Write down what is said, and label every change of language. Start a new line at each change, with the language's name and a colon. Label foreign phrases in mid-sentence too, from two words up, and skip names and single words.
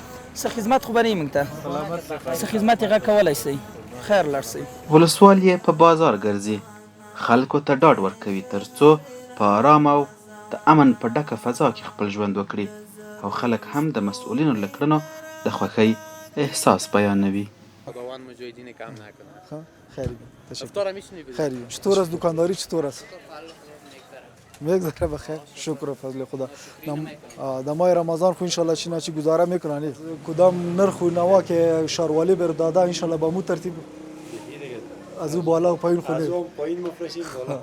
Pashto: څه خدمت خو به نه وي موږ ته، څه خدمت یې غږ کولی شئ. خیر لاړ شئ. ولسوال یې په بازار ګرځي، خلکو ته ډاډ ورکوي تر څو په آرام او د امن په ډکه فضا کې خپل ژوند وکړي او خلک هم د مسئولینو له کړنو د خوښۍ احساس بیانوي.
Persian: خیلی خیلی چطور است دکانداری؟ چطور است؟ میگذره بخیر، شکر و فضل خدا. در ماه رمضان خو انشالله چی نه چی گزاره میکنن. کدام نرخ و نوا که شاروالی بر داده انشالله با مو ترتیب از او بالا و پایین خونه از اون پایین مفرشین بالا.